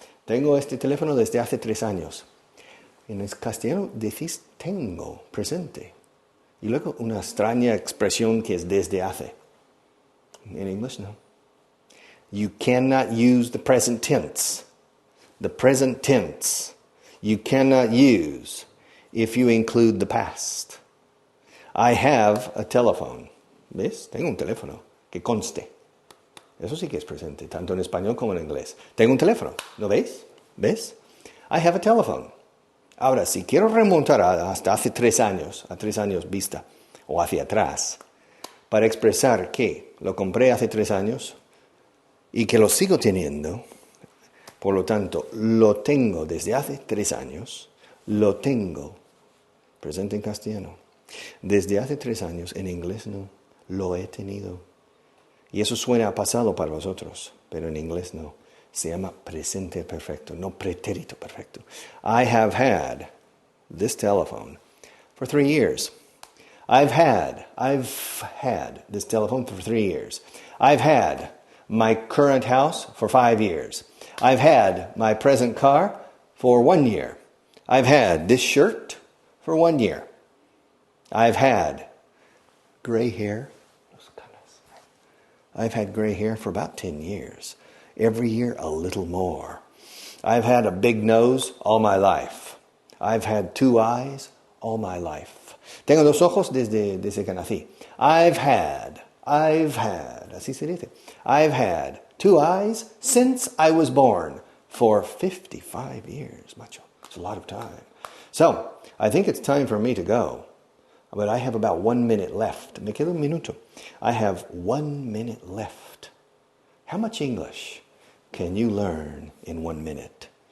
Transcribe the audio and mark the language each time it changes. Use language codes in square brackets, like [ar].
[es] Tengo este teléfono desde hace 3 años. En el castellano decís tengo, presente. Y luego una extraña expresión que es desde hace. [en] In English, no. You cannot use the present tense. The present tense you cannot use if you include the past. I have a telephone. [es] ¿Ves? Tengo un teléfono que conste. Eso sí que es presente, tanto en español como en inglés. Tengo un teléfono. ¿Lo veis? ¿Ves? [en] I have a telephone. [es] Ahora, si quiero remontar hasta hace 3 años, a 3 años vista, o hacia atrás, para expresar que lo compré hace 3 años y que lo sigo teniendo, por lo tanto, lo tengo desde hace 3 años, lo tengo, presente en castellano, desde hace 3 años, en inglés no, lo he tenido. Y eso suena a pasado para vosotros, pero en inglés no. Se llama presente perfecto, no pretérito perfecto. [en] I have had this telephone for 3 years. I've had this telephone for 3 years. I've had my current house for 5 years. I've had my present car for 1 year. I've had this shirt for 1 year. I've had gray hair. I've had gray hair for about 10 years. Every year a little more. I've had a big nose all my life. I've had 2 eyes all my life. [es] Tengo 2 ojos desde que nací. [en] I've had, [es] así se dice. [en] I've had 2 eyes since I was born for 55 years, macho. It's a lot of time. So, I think it's time for me to go. But I have about 1 minute left. [es] Me queda un minuto. [en] I have 1 minute left. How much English can you learn in 1 minute?